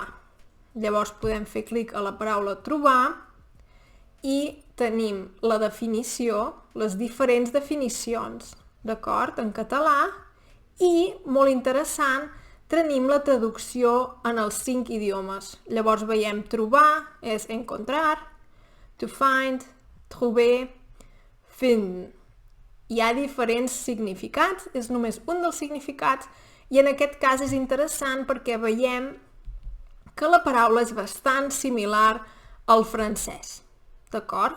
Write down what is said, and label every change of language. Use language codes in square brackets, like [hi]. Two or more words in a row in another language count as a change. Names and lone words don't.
[ca] Llavors podem fer clic a la paraula trobar i tenim la definició, les diferents definicions, d'acord, en català. I, molt interessant, tenim la traducció en els 5 idiomes. Llavors veiem trobar és encontrar, [en] to find, [ca] trouver, finden. Hi ha diferents significats, és només un dels significats, i en aquest cas és interessant perquè veiem que la paraula és bastant similar al francès, d'acord?